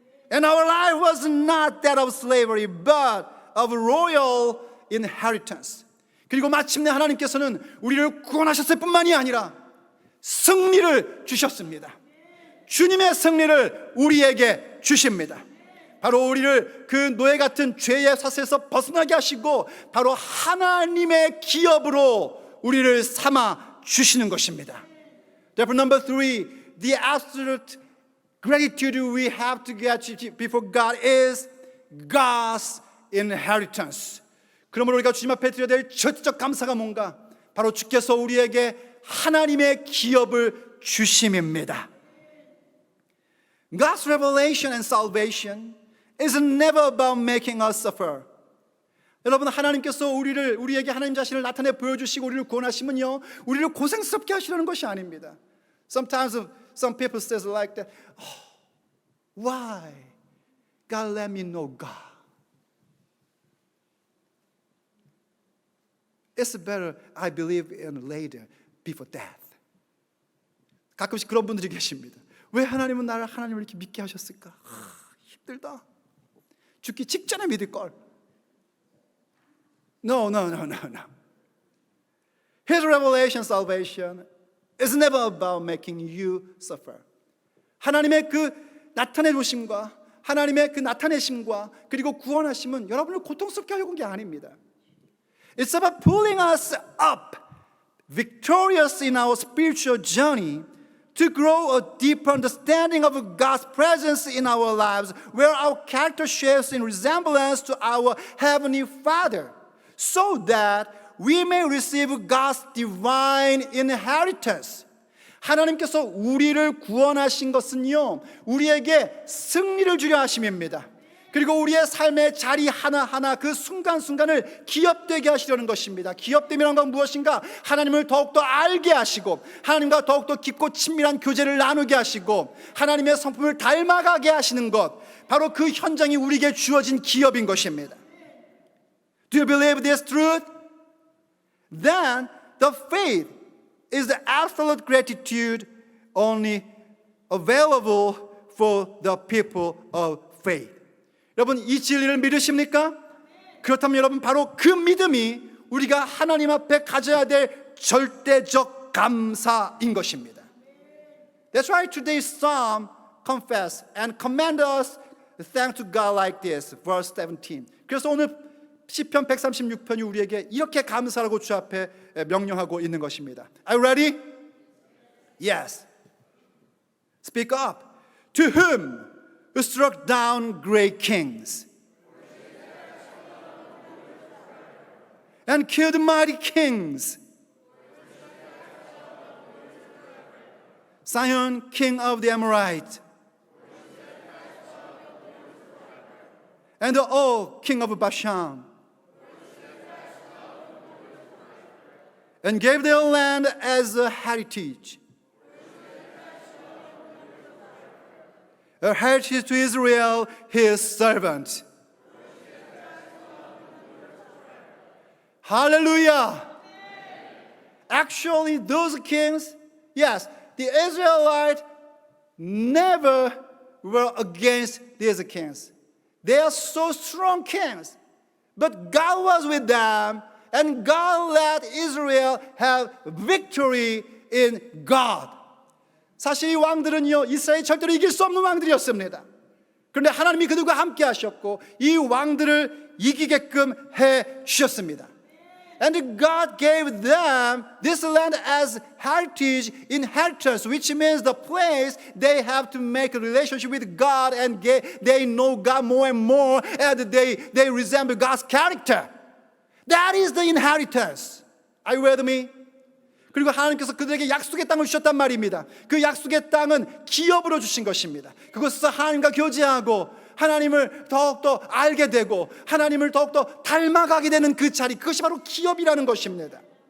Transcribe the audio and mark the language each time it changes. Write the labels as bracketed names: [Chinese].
[English] And our life was not that of slavery, but of royal inheritance. [Korean] 그리고 마침내 하나님께서는 우리를 구원하셨을 뿐만이 아니라 승리를 주셨습니다. 주님의 승리를 우리에게 주십니다. 바로 우리를 그 노예 같은 죄의 사슬에서 벗어나게 하시고 바로 하나님의 기업으로 우리를 삼아 주시는 것입니다. [English] Therefore, number 3, the absolute gratitude we have to get before God is God's inheritance. [Korean] 그러므로 우리가 주님 앞에 드려야 될 절대적 감사가 뭔가? 바로 주께서 우리에게 하나님의 기업을 주심입니다. [English] God's revelation and salvation is never about making us suffer. [Korean] 여러분 하나님께서 우리에게 하나님 자신을 나타내 보여주시고 우리를 구원하시면요 우리를 고생스럽게 하시려는 것이 아닙니다. [English] Sometimes some people says like that. Oh, why God let me know God? It's better I believe in later before death. [Korean] 가끔씩 그런 분들이 계십니다. 왜 하나님은 나를 하나님을 이렇게 믿게 하셨을까? 힘들다. 죽기 직전에 믿을 걸. [English] No. His revelation salvation is never about making you suffer. [Korean] 하나님의 그 나타내 주심과 하나님의 그 나타내심과 그리고 구원하심은 여러분을 고통스럽게 하려고 한 게 아닙니다. [English] It's about pulling us up, victorious in our spiritual journey, to grow a deeper understanding of God's presence in our lives, where our character shares in resemblance to our Heavenly Father, so that we may receive God's divine inheritance. [Korean] 하나님께서 우리를 구원하신 것은요, 우리에게 승리를 주려 하심입니다. 그리고 우리의 삶의 자리 하나하나 그 순간순간을 기업되게 하시려는 것입니다. 기업됨이란 건 무엇인가? 하나님을 더욱더 알게 하시고 하나님과 더욱더 깊고 친밀한 교제를 나누게 하시고 하나님의 성품을 닮아가게 하시는 것, 바로 그 현장이 우리에게 주어진 기업인 것입니다. [English] Do you believe this truth? Then the faith is the absolute gratitude only available for the people of faith. [Korean] 여러분 이 진리를 믿으십니까? 그렇다면 여러분 바로 그 믿음이 우리가 하나님 앞에 가져야 될 절대적 감사인 것입니다. [English] That's why today's psalm confess and command us thank to God like this, verse 17. [Korean] 그래서 오늘 시편 136편이 우리에게 이렇게 감사하고 주 앞에 명령하고 있는 것입니다. [English] Are you ready? Yes. Speak up. To whom who struck down great kings and killed mighty kings. Sihon, king of the Amorites, and Og, king of Bashan, and gave their land as a heritage to Israel, his servant. Hallelujah. Actually, those kings, yes, the Israelites never were against these kings. They are so strong kings. But God was with them, and God let Israel have victory in God. [Korean] 사실 이 왕들은요, 이스라엘이 절대로 이길 수 없는 왕들이었습니다. 그런데 하나님이 그들과 함께 하셨고 이 왕들을 이기게끔 해 주셨습니다. [English] And God gave them this land as heritage, inheritance, which means the place they have to make a relationship with God, and they know God more and more, and they resemble God's character. That is the inheritance. Are you with me? [Korean] 그리고 하나님께서 그들에게 약속의 땅을 주셨단 말입니다. 그 약속의 땅은 기업으로 주신 것입니다. 그것에서 하나님과 교제하고 하나님을 더욱더 알게 되고 하나님을 더욱더 닮아가게 되는 그 자리, 그것이 바로 기업이라는 것입니다.